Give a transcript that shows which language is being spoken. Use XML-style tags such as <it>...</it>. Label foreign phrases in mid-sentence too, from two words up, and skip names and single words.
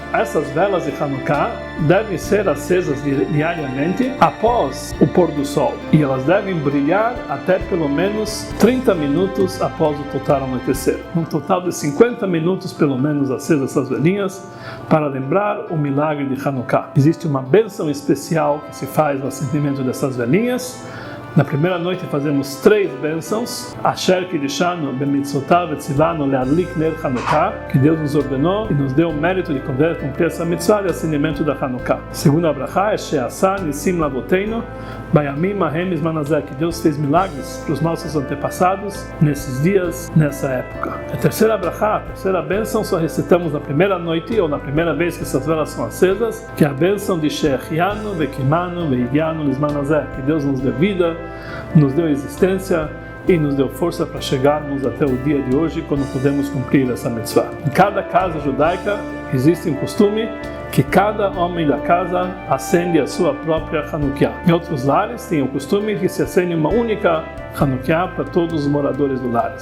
<pt>Essas velas de Hanukkah devem ser acesas diariamente após o pôr do sol e elas devem brilhar até pelo menos 30 minutos após o total anoitecer. Um total de 50 minutos pelo menos acesas essas velinhas para lembrar o milagre de Hanukkah. Existe uma bênção especial que se faz no acendimento dessas velinhas. Na primeira noite fazemos 3 bênçãos,</pt> <he>אשר קדשנו במצוותיו וציוונו להדליק נר חנוכה,</he> <pt>que Deus nos ordenou e nos deu o mérito de cumprir essa mitzvah de acendimento da Hanukkah. Segunda brachá é</pt> <he>שעשה ניסים לאבותינו בימים ההם בזמן הזה,</he> <pt>que Deus fez milagres para os nossos antepassados nesses dias, nessa época. A terceira brachá, a terceira bênção, só recitamos na primeira noite ou na primeira vez que essas velas são acesas, que é a bênção de</pt> <he>שהחיינו וקיימנו והגיענו בזמן הזה,</he> <pt>que Deus nos deu vida, nos deu existência e nos deu força para chegarmos até o dia de hoje, quando podemos cumprir essa mitzvah. Em cada casa judaica existe um costume que cada homem da casa acende a sua própria Hanukkah. Em outros lares tem o costume de se acende uma única Hanukkah para todos os moradores do lar.</pt>